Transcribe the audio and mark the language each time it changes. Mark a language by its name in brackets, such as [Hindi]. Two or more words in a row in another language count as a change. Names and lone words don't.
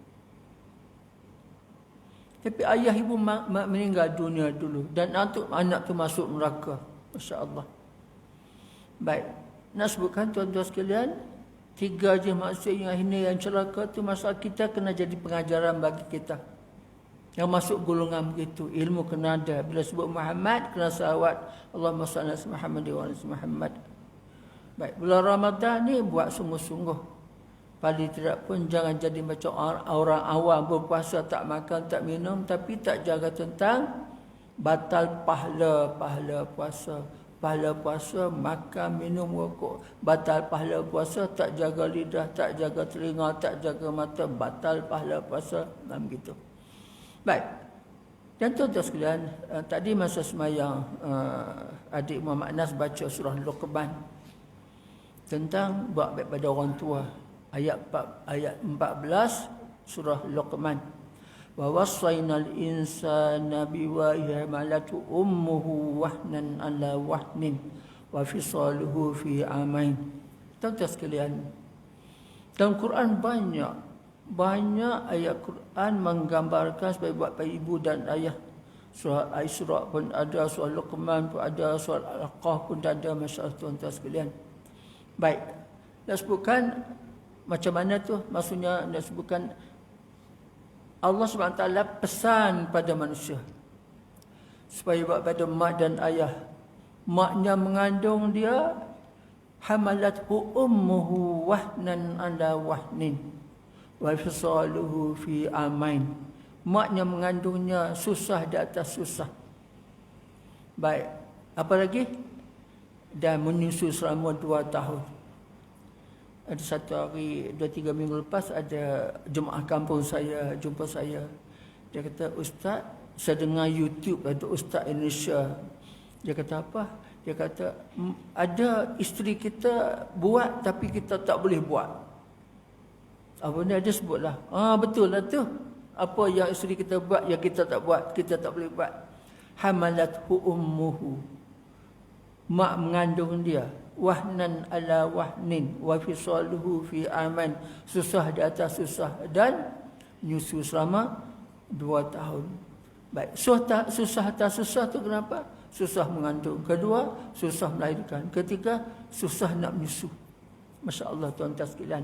[Malay] Tapi ayah ibu meninggal dunia dulu dan anak tu masuk neraka. Masya-Allah. Baik. Nak sebutkan tuan-tuan sekalian, 3 je maksud yang hina, yang celaka tu masalah kita kena jadi pengajaran bagi kita. Yang masuk golongan begitu, ilmu kena ada. Bila sebut Muhammad, kena salawat [Arabic] اللهم صل على محمد وعلى محمد. [Malay] Baik, bulan Ramadan ni buat sungguh-sungguh. Paling tidak pun jangan jadi macam orang awam berpuasa tak makan, tak minum, tapi tak jaga tentang batal pahala puasa. Pahala puasa, makan, minum, rokok. Batal pahala puasa, tak jaga lidah, tak jaga telinga, tak jaga mata. Batal pahala puasa. Dan begitu. Baik. Dan tuan-tuan sekalian, tadi masa semayang, adik Muhammad Nas baca surah Luqman. Tentang buat baik pada orang tua. Ayat 14, surah Luqman. [Arabic] ووصينا الإنسان بوالديه أمه وهنا على وهن وفصاله في عامين. [Malay] Tuan-tuan sekalian, dalam Quran banyak ayat Quran menggambarkan sebagai buat pada ibu dan ayah. Surah Al-Isra pun ada, surah Luqman pun ada, surah Al-Aqaf pun ada, masya-Allah tuan-tuan sekalian. Baik. Nak sebutkan macam mana tu? Maksudnya nak sebutkan Allah SWT pesan pada manusia supaya buat pada mak dan ayah. Maknya mengandung dia, [Arabic] حملته أمه وهنا على وهن وفصاله في عامين. [Malay] Maknya mengandungnya susah di atas susah. Baik, apa lagi? Dan menyusu selama 2 tahun. Ada satu hari, 2-3 minggu lepas, ada jemaah kampung saya jumpa saya. Dia kata, Ustaz, saya dengar YouTube ada Ustaz Indonesia. Dia kata apa? Dia kata, ada isteri kita buat tapi kita tak boleh buat. Apa ni ada sebutlah. Betul lah tu. Apa yang isteri kita buat yang kita tak buat, kita tak boleh buat. [Arabic] حملته أمه. [Malay] Mak mengandung dia, [Arabic] وهنا على وهن وفصاله في عامين, [Malay] susah di atas susah, dan nyusu selama 2 tahun. Baik, susah atas susah tu kenapa? Susah mengandung. Kedua, susah melahirkan. Ketiga, susah nak menyusu. Masya-Allah tuan-tuan sekalian.